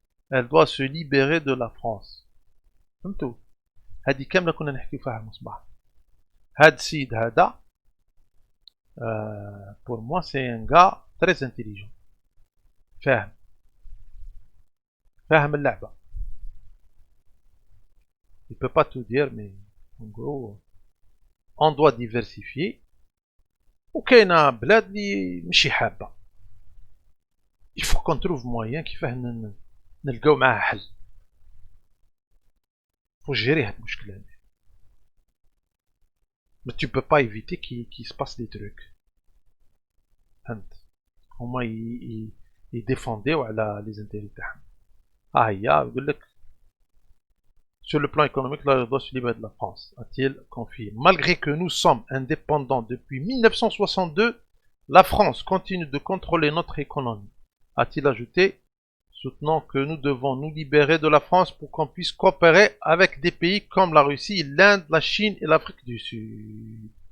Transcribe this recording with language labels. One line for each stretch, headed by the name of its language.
French: Elle doit se libérer de la France.
Arabic: فهمتوا؟ هذه كاملة كنا نحكي فيها المصباح. هاد السيد هذا
French: Pour moi, c'est un gars très intelligent.
Arabic: فاهم فاهم اللعبة.
French: Il peut pas tout dire, mais en gros, on doit diversifier.
Arabic: وكاينة بلاد اللي ماشي حابة.
French: Il faut qu'on trouve moyen
Arabic: كيفاه نلقاو معاه حل.
French: faut gérer
Arabic: هاد المشكلة هادي.
French: Mais tu peux pas éviter qu'il se passe des trucs.
Arabic: فهمت. هما يديفونديو على لي زانتيري تاعهم. هي يقول لك
French: sur le plan économique, la redevance libre de la France, a-t-il confié. Malgré que nous sommes indépendants depuis 1962, la France continue de contrôler notre économie, a-t-il ajouté, soutenant que nous devons nous libérer de la France pour qu'on puisse coopérer avec des pays comme la Russie, l'Inde, la Chine et l'Afrique du Sud.